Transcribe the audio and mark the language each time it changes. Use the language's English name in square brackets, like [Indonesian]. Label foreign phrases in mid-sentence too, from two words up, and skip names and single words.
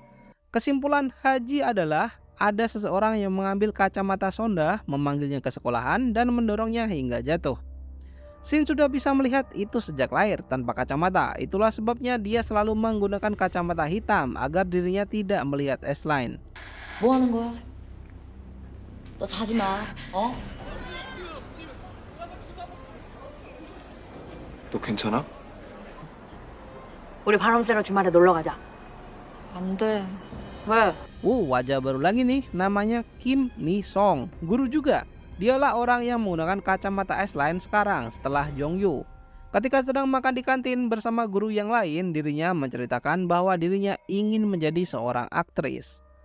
[Indonesian] Kesimpulan Haji adalah ada seseorang yang mengambil kacamata sonda, memanggilnya ke sekolahan dan mendorongnya hingga jatuh. Shin sudah bisa melihat itu sejak lahir tanpa kacamata. Itulah sebabnya dia selalu menggunakan kacamata hitam agar dirinya tidak melihat S-Line. [Korean] 뭐 하는 거야? 너 자지 마. 어? 너 괜찮아? 우리 바람 쐬러 주말에 놀러 가자. 안 돼. 왜? [Indonesian] Wajah baru lagi nih, namanya Kim Mi-song, guru juga. Dialah orang yang menggunakan kacamata S-Line sekarang setelah Jongyu. Ketika sedang makan di kantin bersama guru yang lain, dirinya menceritakan bahwa dirinya ingin menjadi seorang aktris.